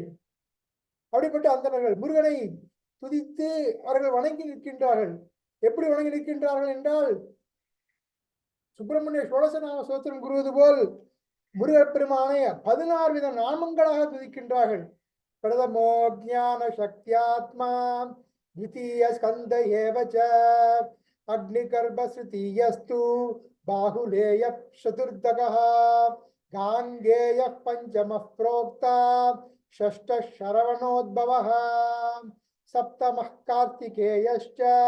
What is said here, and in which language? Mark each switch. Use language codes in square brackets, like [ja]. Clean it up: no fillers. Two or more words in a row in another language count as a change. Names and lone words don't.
[ta] அப்படிப்பட்ட அந்தணர்கள் முருகனை துதித்து அவர்கள் வணங்கி நிற்கின்றார்கள். எப்படி வணங்கி நிற்கின்றார்கள் என்றால், சுப்பிரமணிய ஷோடசநாம சோத்திரம் கூறுவது போல் முருகப்பெருமானை 16 வித நாமங்களாக துதிக்கின்றார்கள். [sa] प्रथमो ज्ञान शक्त्यात्मा द्वितीय स्कंद एव च अग्निगर्भ तृतीयस्तु बाहुलेय चतुर्दगः गांगेय पंचमः प्रोक्ता षष्ठ शरवणोद्भवः सप्तमः कार्तिकेयश्च